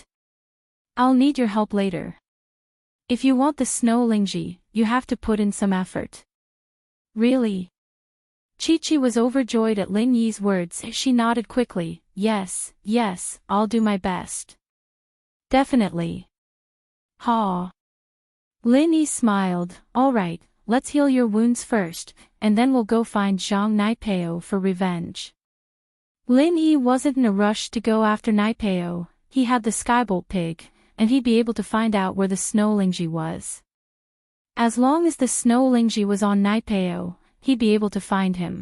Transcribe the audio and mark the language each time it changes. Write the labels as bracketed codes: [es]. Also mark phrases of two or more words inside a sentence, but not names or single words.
[en] I'll need your help later. If you want the snow lingji, you have to put in some effort. Really? Chi-Chi was overjoyed at Lin Yi's words. She nodded quickly. Yes, I'll do my best. Definitely. Ha. Lin Yi smiled. Alright, let's heal your wounds first, and then we'll go find Zhang Naipeo for revenge. Lin Yi wasn't in a rush to go after Naipeo. He had the Skybolt pig, and he'd be able to find out where the Snow Lingji was. As long as the Snow Lingji was on Naipeo, he'd be able to find him.